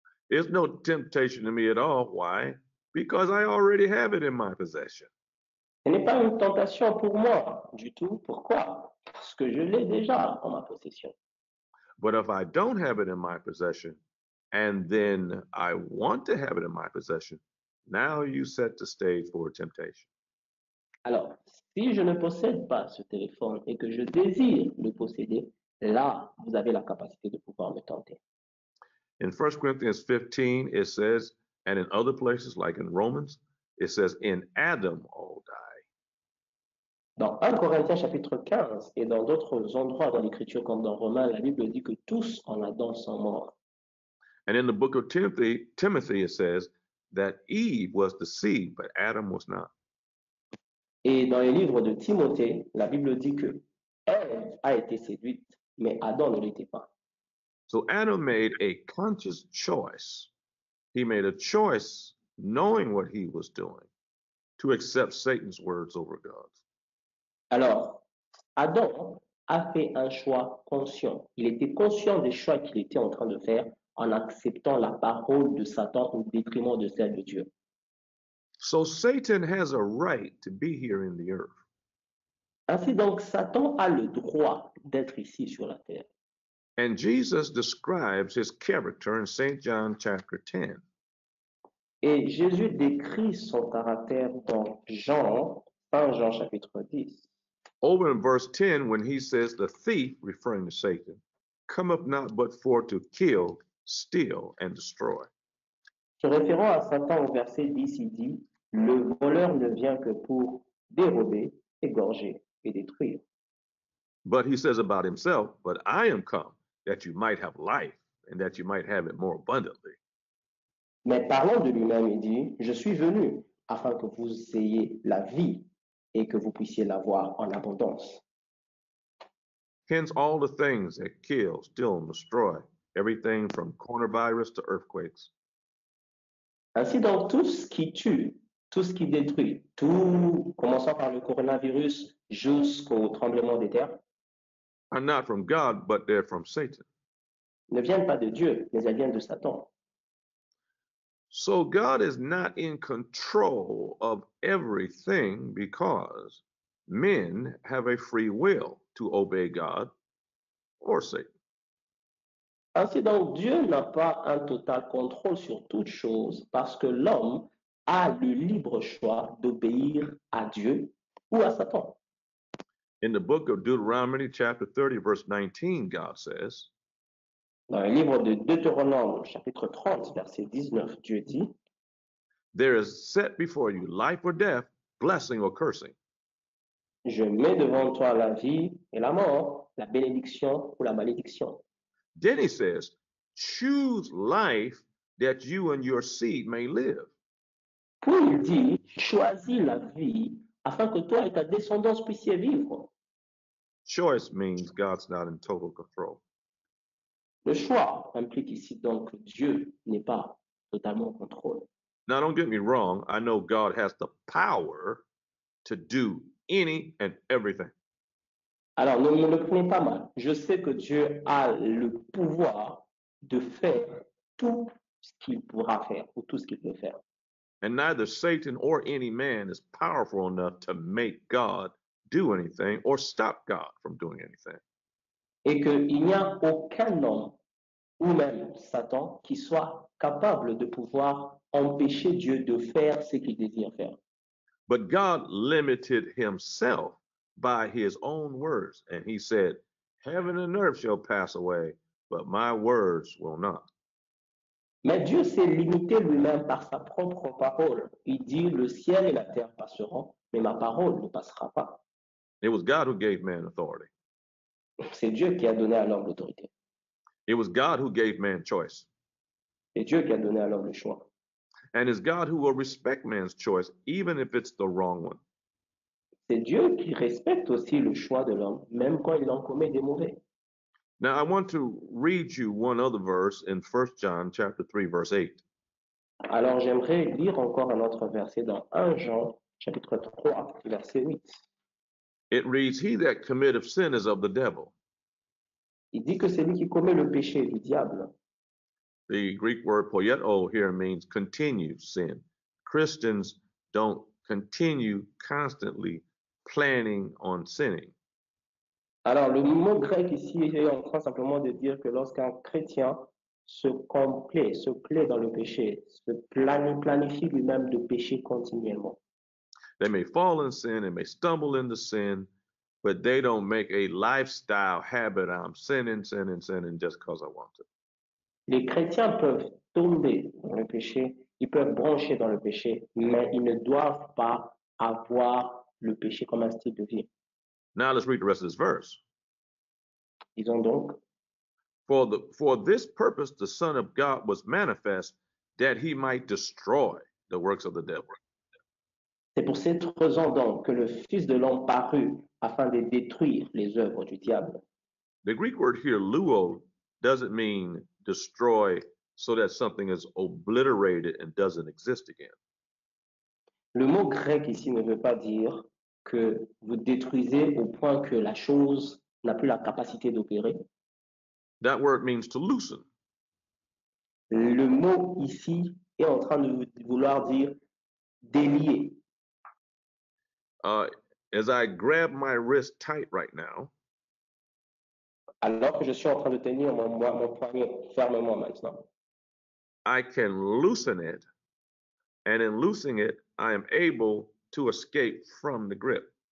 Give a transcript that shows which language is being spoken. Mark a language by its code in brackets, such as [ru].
[en] it's no temptation to me at all. Why? Because I already have it in my possession. [fr] Ce n'est pas une tentation pour moi du tout. Pourquoi? Parce que je l'ai déjà en ma possession. [en] But if I don't have it in my possession, and then I want to have it in my possession, now you set the stage for a temptation. [fr] Alors, si je ne possède pas ce téléphone et que je désire le posséder, là, vous avez la capacité de pouvoir me tenter. [en] In 1 Corinthians 15, it says, and in other places like in Romans, it says, in Adam all die. [fr] Dans 1 Corinthiens chapitre 15 et dans d'autres endroits dans l'Écriture comme dans Romains, la Bible dit que tous en Adam sont morts. [en] And in the book of Timothy, it says that Eve was deceived, but Adam was not. [fr] Et dans les livres de Timothée, la Bible dit que Ève a été séduite, mais Adam ne l'était pas. [en] So Adam made a conscious choice. He made a choice knowing what he was doing to accept Satan's words over God's. [fr] Alors, Adam a fait un choix conscient. Il était conscient des choix qu'il était en train de faire en acceptant la parole de Satan au détriment de celle de Dieu. [en] So Satan has a right to be here in the earth. [fr] Ainsi donc, Satan a le droit d'être ici sur la terre. [en] And Jesus describes his character in St. John chapter 10. [fr] Et Jésus décrit son caractère dans Saint Jean chapitre 10. [en] Over in verse 10, when he says, the thief, referring to Satan, cometh not but for to kill, steal, and destroy. [fr] Se référant à Satan au verset 10, il dit, le voleur ne vient que pour dérober, égorger et détruire. [en] But he says about himself, but I am come that you might have life and that you might have it more abundantly. [fr] Mais parlant de lui-même, il dit, je suis venu afin que vous ayez la vie et que vous puissiez l'avoir en abondance. [en] Hence all the things that kill, steal, and destroy, everything from coronavirus to earthquakes, [fr] Ainsi donc, tout ce qui tue, tout ce qui détruit, tout, commençant par le coronavirus jusqu'au tremblement des terres, [en] are not from God, but they're from Satan. [fr] ne viennent pas de Dieu, mais elles viennent de Satan. [en] So God is not in control of everything because men have a free will to obey God or Satan. [fr] Ainsi donc, Dieu n'a pas un total contrôle sur toute chose parce que l'homme a le libre choix d'obéir à Dieu ou à Satan. [en] In the book of Deuteronomy, chapter 30, verse 19, God says, [fr] Dans le livre de Deutéronome, chapitre 30, verset 19, Dieu dit, [en] There is set before you life or death, blessing or cursing. [fr] Je mets devant toi la vie et la mort, la bénédiction ou la malédiction. [en] Then he says, choose life that you and your seed may live. [fr] Puis il dit, choisis la vie afin que toi et ta descendance puissiez vivre. [en] Choice means God's not in total control. [fr] Le choix implique ici donc que Dieu n'est pas totalement au contrôle. [en] Now, don't get me wrong. I know God has the power to do any and everything. [fr] Alors, ne me le prenez pas mal. Je sais que Dieu a le pouvoir de faire tout ce qu'il pourra faire ou tout ce qu'il peut faire. [en] And neither Satan or any man is powerful enough to make God do anything or stop God from doing anything. [fr] Et qu'il n'y a aucun homme ou même Satan qui soit capable de pouvoir empêcher Dieu de faire ce qu'il désire faire. [en] But God limited himself by his own words. And he said, heaven and earth shall pass away, but my words will not. [fr] Mais Dieu s'est limité lui-même par sa propre parole. Il dit, le ciel et la terre passeront, mais ma parole ne passera pas. [en] It was God who gave man authority. [fr] C'est Dieu qui a donné à l'homme l'autorité. [en] It was God who gave man choice. [fr] C'est Dieu qui a donné à l'homme le choix. [en] And it's God who will respect man's choice, even if it's the wrong one. [fr] C'est Dieu qui respecte aussi le choix de l'homme, même quand il en commet des mauvais. [en] Now, I want to read you one other verse in 1 John chapter 3, verse 8. [fr] Alors j'aimerais lire encore un autre verset dans 1 Jean, chapitre 3, verset 8. [en] It reads, he that committeth sin is of the devil. [fr] Il dit que celui qui commet le péché est du diable. [en] The Greek word poieto here means continue sin. Christians don't continue constantly planning on sinning. [fr] Alors le mot grec ici est en train simplement de dire que lorsqu'un chrétien se plaît dans le péché, se planifie lui-même de pécher continuellement. [en] They may fall in sin and may stumble into sin, but they don't make a lifestyle habit. I'm sinning just because I want to. [fr] Les chrétiens peuvent tomber dans le péché, ils peuvent brancher dans le péché, mais ils ne doivent pas avoir le péché comme un style de vie. [en] Now let's read the rest of this verse. [fr] Disons donc, [en] For this purpose the Son of God was manifest, that he might destroy the works of the devil. [fr] c'est pour cette raison donc que le Fils de l'homme parut afin de détruire les œuvres du diable. [en] The Greek word here, luo, doesn't mean destroy so that something is obliterated and doesn't exist again. [fr] Le mot grec ici ne veut pas dire que vous détruisez au point que la chose n'a plus la capacité d'opérer. [en] That word means to loosen. [fr] Le mot ici est en train de vouloir dire délier. [en] As I grab my wrist tight right now, [fr] Alors que je suis en train de tenir mon poignet fermement maintenant, [en] I can loosen it, and in loosening it, I am able to escape from the grip.